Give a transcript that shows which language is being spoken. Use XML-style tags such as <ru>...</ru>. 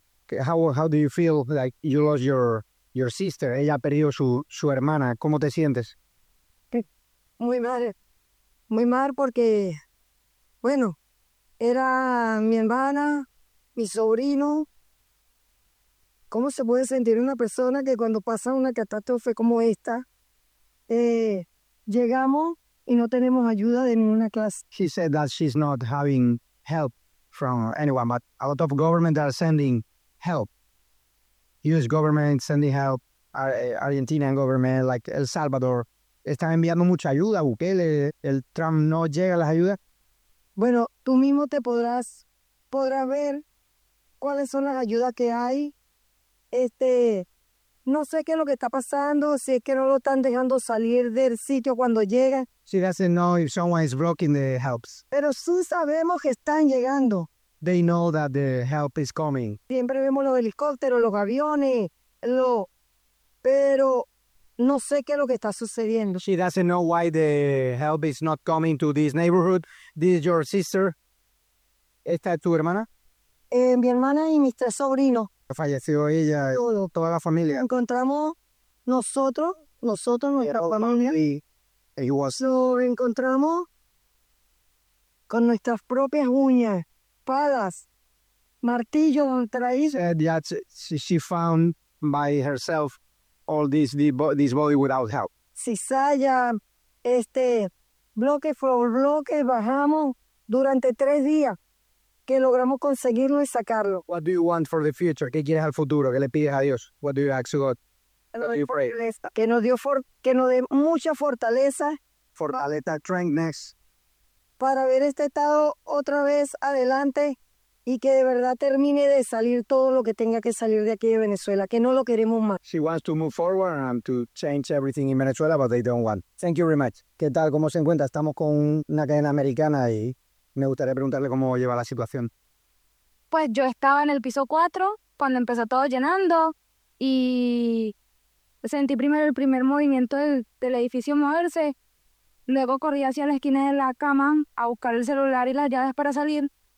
<en>How do you feel like you lost your sister?</en> <es>Ella ha perdido su hermana. ¿Cómo te sientes? Muy mal porque, bueno, era mi hermana, mi sobrino. ¿Cómo se puede sentir una persona que cuando pasa una catástrofe como esta, llegamos y no tenemos ayuda de ninguna clase?</es> <en>She said that she's not having help from anyone, but a lot of government are sending help. U.S. government sending help, Argentinian government, like</en> <es>El Salvador, están enviando mucha ayuda, Bukele, el Trump no llega a las ayudas. Bueno, tú mismo te podrás ver cuáles son las ayudas que hay. No sé qué es lo que está pasando, si es que no lo están dejando salir del sitio cuando llegan.</es> <en>She doesn't know if someone is blocking the helps.</en> <es>Pero sí sabemos que están llegando.</es> <en>They know that the help is coming.</en> <es>Siempre vemos los helicópteros, los aviones, pero no sé qué es lo que está sucediendo.</es> <en>She doesn't know why the help is not coming to this neighborhood. This is your sister.</en> <es>¿Esta es tu hermana? Mi hermana y mis 3 sobrinos. Falleció ella, todo. Toda la familia. Encontramos nosotros, nuestra familia. Lo encontramos con nuestras propias uñas. Martillo,</es> <en>she found by herself all this body without help.</en> <es>Cizalla, bloque por bloque bajamos durante 3 días que logramos conseguirlo y sacarlo.</es> <en>What do you want for the future?</en> <es>¿Qué quieres al futuro? ¿Qué le pides a Dios?</es> <en>What do you ask God?</en> <es>Que nos dio que nos dé mucha fortaleza. Fortaleza, strengthness. Para ver este estado otra vez adelante y que de verdad termine de salir todo lo que tenga que salir de aquí de Venezuela, que no lo queremos más.</es> <en>She wants to move forward and to change everything in Venezuela, but they don't want. Thank you very much.</en> <es>¿Qué tal? ¿Cómo se encuentra? Estamos con una cadena americana y me gustaría preguntarle cómo lleva la situación. Pues yo estaba en el piso 4 cuando empezó todo llenando y sentí primero el primer movimiento del edificio moverse. Luego corrí hacia la esquina de la cama a buscar el celular y las llaves para salir.</es>